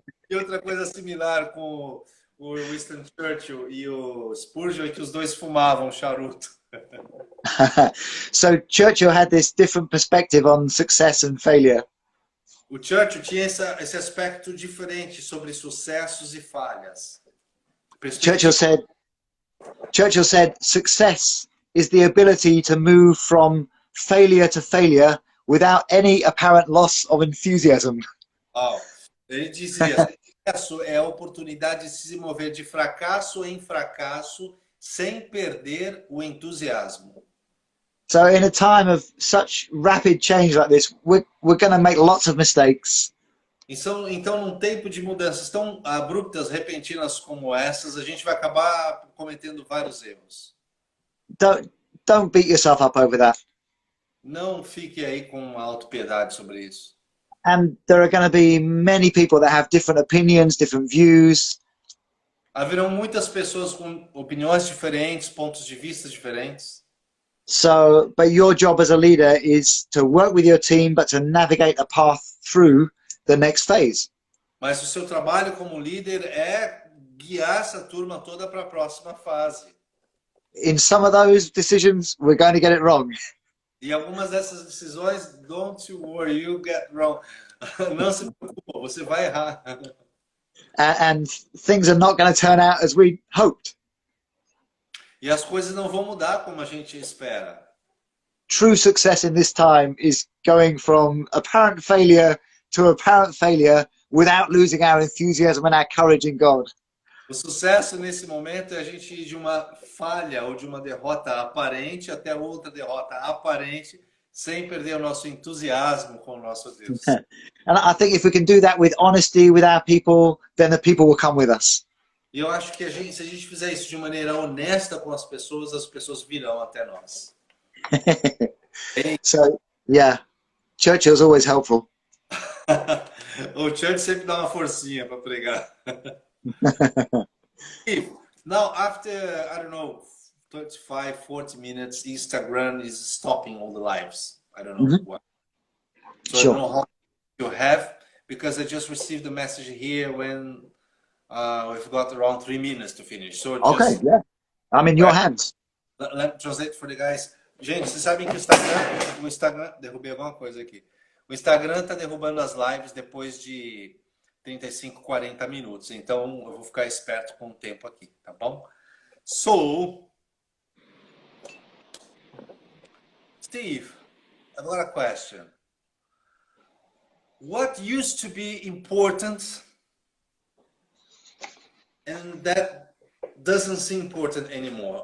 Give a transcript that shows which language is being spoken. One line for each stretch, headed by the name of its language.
Portuguese: E outra coisa similar com o Winston Churchill e o Spurgeon é que os dois fumavam charuto.
English: So Churchill had this different perspective on success and failure.
Portuguese: O Churchill tinha esse aspecto diferente sobre sucessos e falhas.
English: Churchill said, success is the ability to move from failure to failure without any apparent loss of enthusiasm.
Portuguese: Ele dizia, sucesso é a oportunidade de se mover de fracasso em fracasso sem perder o entusiasmo.
English: So in a time of such rapid change like this, we're going to make lots of mistakes.
Portuguese: Então, num tempo de mudanças tão abruptas, repentinas como essas, a gente vai acabar cometendo vários erros.
English: Don't beat yourself up over that.
Portuguese: Não fique aí com autopiedade sobre isso.
English: And there are going to be many people that have different opinions, different views.
Portuguese: Haverão muitas pessoas com opiniões diferentes, pontos de vista diferentes.
English: So, but your job as a leader is to work with your team, but to navigate a path through the next phase.
Portuguese: Mas o seu trabalho como líder é guiar essa turma toda para a próxima fase.
English: In some of those decisions, we're going to get it wrong.
Portuguese: E algumas dessas decisões,
English: don't you worry, you get wrong.
Portuguese: Não se preocupe, você vai errar.
English: And things are not going to turn out as we hoped.
Portuguese: E as coisas não vão mudar como a gente espera.
English: True success in this time is going from apparent failure to apparent failure without losing our enthusiasm and our courage in God.
Portuguese: O sucesso nesse momento é a gente ir de uma falha ou de uma derrota aparente até outra derrota aparente, sem perder o nosso entusiasmo com o nosso Deus.
English: And I think if we can do that with honesty with our people, then the people will come with us.
Portuguese: E eu acho que se a gente fizer isso de maneira honesta com as pessoas virão até nós.
English: So, yeah, Churchill's always helpful.
Portuguese: O Church sempre dá uma forcinha para pregar.
English: Now, after, I don't know, 35, 40 minutes, Instagram is stopping all the lives. I don't know why. So sure. I don't know how you have, because I just received a message here when we've got around 3 minutes to finish. So okay, yeah. I'm in your hands. Let me translate for the guys.
Portuguese: Gente, vocês sabem que o Instagram... Derrubei alguma coisa aqui. O Instagram tá derrubando as lives depois de 35, 40 minutos. Então, eu vou ficar esperto com o tempo aqui, tá bom?
English: So, Steve, I've got a question. What used to be important and that doesn't seem important anymore?